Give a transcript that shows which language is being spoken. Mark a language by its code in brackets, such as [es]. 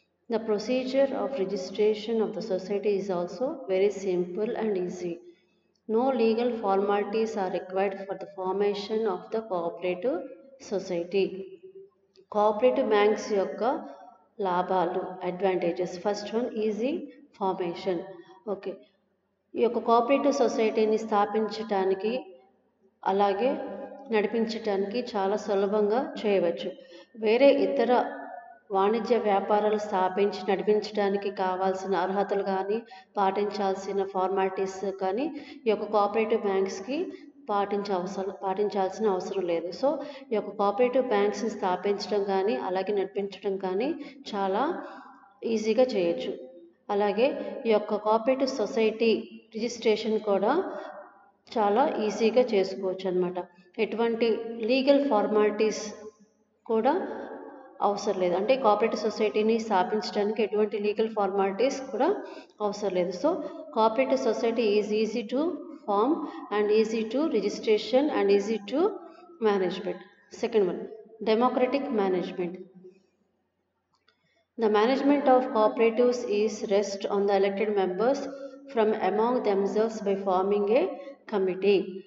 [en] The procedure of registration of the society is also very simple and easy. No legal formalities are required for the formation of the cooperative society. [te] Cooperative banks yokka లాభాలు, advantages. First one, easy formation. Okay, ఈ యొక్క cooperative సొసైటీని స్థాపించటానికి అలాగే నడిపించటానికి చాలా సులభంగా చేయవచ్చు. వేరే ఇతర వాణిజ్య వ్యాపారాలు స్థాపించి నడిపించడానికి కావాల్సిన అర్హతలు కానీ పాటించాల్సిన ఫార్మాలిటీస్ కానీ ఈ యొక్క కోఆపరేటివ్ బ్యాంక్స్కి పాటించాల్సిన అవసరం లేదు. సో ఈ యొక్క కోఆపరేటివ్ బ్యాంక్స్ని స్థాపించడం కానీ అలాగే నడిపించడం కానీ చాలా ఈజీగా చేయొచ్చు. అలాగే ఈ యొక్క కోఆపరేటివ్ సొసైటీ రిజిస్ట్రేషన్ కూడా చాలా ఈజీగా చేసుకోవచ్చు అన్నమాట. ఎటువంటి లీగల్ ఫార్మాలిటీస్ కూడా అవసరం లేదు. అంటే కోఆపరేటివ్ సొసైటీని స్థాపించడానికి ఎటువంటి లీగల్ ఫార్మాలిటీస్ కూడా అవసరం లేదు. [en] So cooperative society is easy to form and easy to registration and easy to management. Second one, democratic management. The management of cooperatives is rest on the elected members from among themselves by forming a committee.